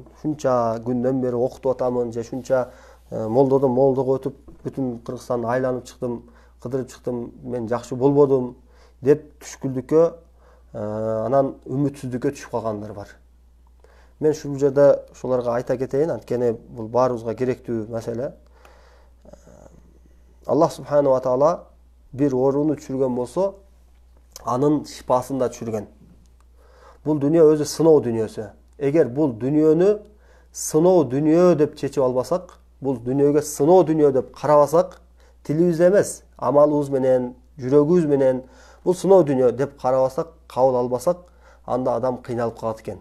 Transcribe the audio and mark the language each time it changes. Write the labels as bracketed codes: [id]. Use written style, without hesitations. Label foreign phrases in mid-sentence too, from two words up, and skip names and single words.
[ky] Шунча күндөн бери окутуп атамын, же шунча молдодон молдого өтүп бүтүн Кыргызстанды айланып чыктым, кыдырып чыктым, мен жакшы болбодум деп түшкүлдүккө, анан үмүтсүздүккө түшүп калгандар бар. Мен ушул жерде ошолорго айта кетейин, анткени бул баарыбызга керектүү маселе. [ar] الله سبحانه وتعالى [ky] бир ооруну түшүргөн болсо, анын шифасын да түшүргөн. Бул дүйнө өзү сыноо дүйнөсү. Эгер бул дүйнөнү сыноо дүйнө деп чечип албасак, бул дүйнөгө сыноо дүйнө деп карабасак, тилибиз эмес, амалыбыз менен, жүрөгүбүз менен бул сыноо дүйнө деп карабасак, кабыл албасак, анда адам кыйналып калат экен.